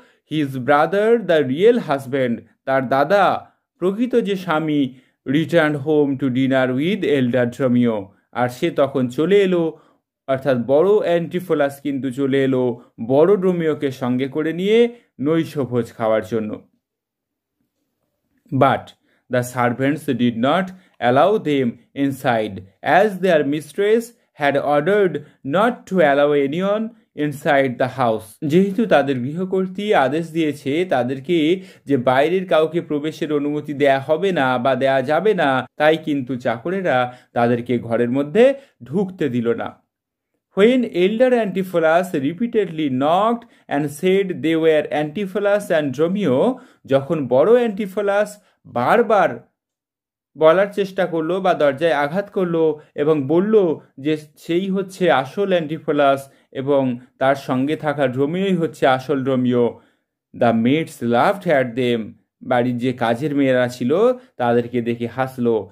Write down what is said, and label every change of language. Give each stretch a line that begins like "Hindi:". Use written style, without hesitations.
English: his brother the real husband,
Bangla: তার দাদা প্রকৃত যে স্বামী,
English: return home to dinner with elder Romeo,
Bangla: আর সে তখন চলে এলো, অর্থাৎ বড় অ্যান্টিফোলাস কিন্তু চলে এলো বড় রোমিওকে সঙ্গে করে নিয়ে নৈশভোজ খাওয়ার জন্য।
English: But the servants did not allow them inside, as their mistress had ordered not to allow anyone inside the house.
Bangla: যেহেতু তাদের গৃহকর্ত্রী আদেশ দিয়েছে তাদেরকে যে বাইরের কাউকে প্রবেশের অনুমতি দেয়া হবে না বা দেয়া যাবে না, তাই কিন্তু চাকরেরা তাদেরকে ঘরের মধ্যে ঢুকতে দিল না।
English: When elder Antipholus repeatedly knocked and said they were Antipholus and Romeo,
Bangla: যখন বড় অ্যান্টিফোলাস বারবার বলার চেষ্টা করলো বা দরজায় আঘাত করলো এবং বলল যে সেই হচ্ছে আসল অ্যান্টিফোলাস এবং তার সঙ্গে থাকা রোমিওই হচ্ছে আসল Romeo,
English: the maids laughed at them,
Bangla: বাড়ির যে কাজের মেয়েরা ছিল তাদেরকে দেখে হাসলো।